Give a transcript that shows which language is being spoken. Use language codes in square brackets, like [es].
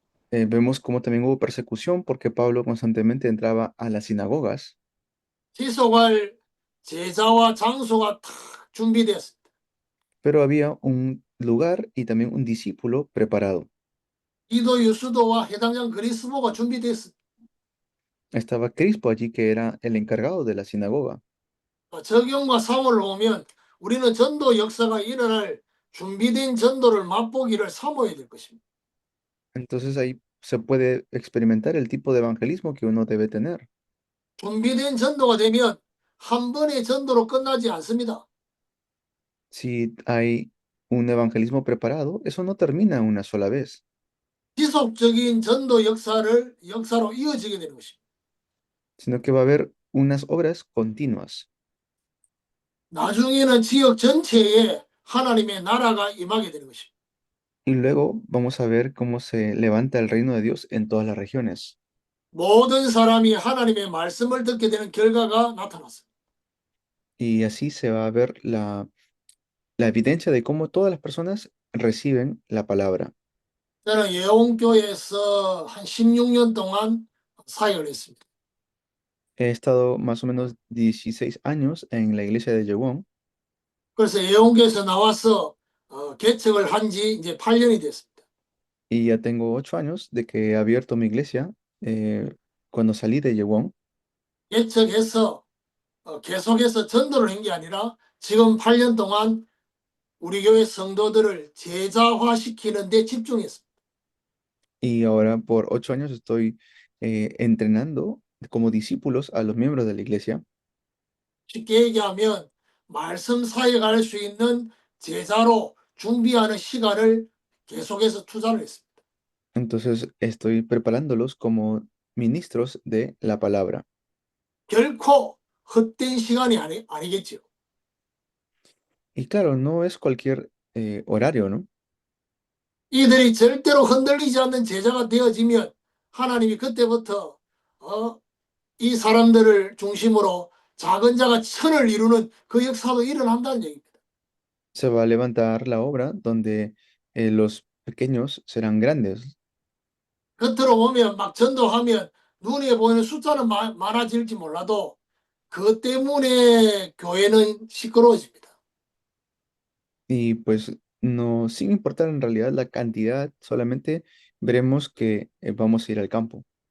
[es] Vemos como también hubo persecución porque Pablo constantemente entraba a las sinagogas, [ko] 지속할 제자와 장소가 다 준비되었습니다. [es] pero había un lugar y también un discípulo preparado. [ko] 디도 유스도와 해당장 그리스도가 준비됐습니다. [es] Estaba Crispo allí, que era el encargado de la sinagoga. [ko] 적용과 사모를 보면 우리는 전도 역사가 일어날 준비된 전도를 맛보기를 사모해야 될 것입니다. [es] Entonces ahí se puede experimentar el tipo de evangelismo que uno debe tener. [ko] 준비된 전도가 되면 한 번의 전도로 끝나지 않습니다. [es] Si hay un evangelismo preparado, eso no termina una sola vez, [ko] 지속적인 전도 역사로 이어지게 되는 것입니다. [es] sino que va a haber unas obras continuas. [ko] 나중에는 지역 전체에 하나님의 나라가 임하게 되는 것입니다. [es] Y luego vamos a ver cómo se levanta el reino de Dios en todas las regiones. [ko] 모든 사람이 하나님의 말씀을 듣게 되는 결과가 나타났습니다. [es] Y así se va a ver la evidencia de cómo todas las personas reciben la palabra. [ko] 저는 예원교회에서 한 16년 동안 사역을 했습니다. [es] He estado más o menos 16 años en la iglesia de Yewon. [ko] 그래서 예원교회에서 나와서 개척을 한 지 이제 8년이 됐습니다. [es] Y ya tengo 8 años de que he abierto mi iglesia cuando salí de Yewon. [ko] 개척해서 계속해서 전도를 한 게 아니라 지금 8년 동안 우리 교회 성도들을 제자화시키는 데 집중했습니다. [es] Y ahora por 8 años estoy entrenando como discípulos a los miembros de la iglesia. [ko] 쉽게 얘기하면 말씀 사역할 수 있는 제자로 준비하는 시간을 계속해서 투자를 했습니다. [es] Entonces estoy preparándolos como ministros de la palabra. [ko] 결코 헛된 시간이 아니겠죠. [es] Y claro, no es cualquier horario, ¿no? [ko] 이들이 절대로 흔들리지 않는 제자가 되어지면 하나님이 그때부터 이 사람들을 중심으로 작은 자가 천을 이루는 그 역사도 일어난다는 얘기입니다. [es] Se va a levantar la obra donde los pequeños serán grandes. [ko] 겉으로 보면 막 전도하면 눈에 보이는 숫자는 많아질지 몰라도 그 때문에 교회는 시끄러워집니다. [es] Y pues no, sin importar en realidad la cantidad, solamente veremos que vamos a ir al campo.